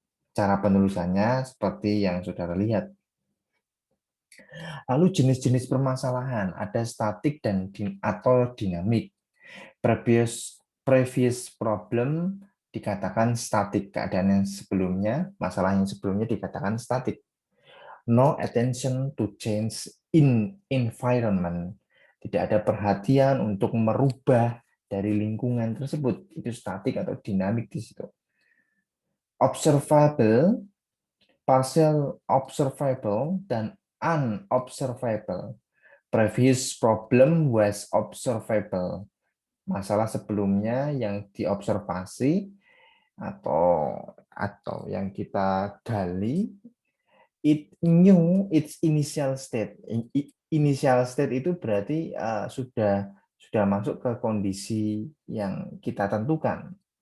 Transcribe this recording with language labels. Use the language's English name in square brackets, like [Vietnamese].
[Indonesian] Cara penulisannya seperti yang saudara lihat. Lalu jenis-jenis permasalahan, ada statik dan atau dinamik. [English] Previous problem [Indonesian] dikatakan statik, keadaan yang sebelumnya, masalah yang sebelumnya dikatakan statik. [English] No attention to change in environment. [Indonesian] Tidak ada perhatian untuk merubah dari lingkungan tersebut. Itu statik atau dinamik di situ. [English] Observable, partial observable, dan unobservable. Previous problem was observable. [Indonesian] Masalah sebelumnya yang diobservasi atau yang kita gali, [English] it knew its initial state. [Indonesian] Initial state itu berarti sudah masuk ke kondisi yang kita tentukan.